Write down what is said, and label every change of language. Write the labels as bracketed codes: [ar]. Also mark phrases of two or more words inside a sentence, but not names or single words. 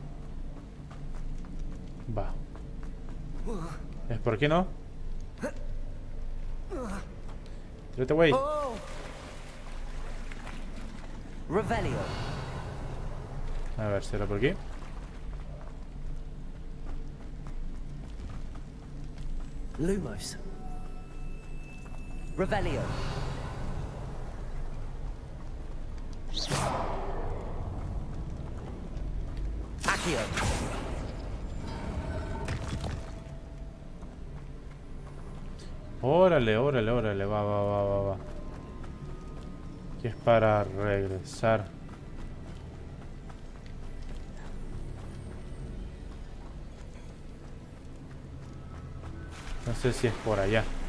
[es] Va. ¿Es por aquí, no? Tírate, güey. Revelio. A ver, ¿será por aquí? Lumos. Revelio. Accio. Órale, órale, órale, va. Que es para regresar. No sé si es por allá.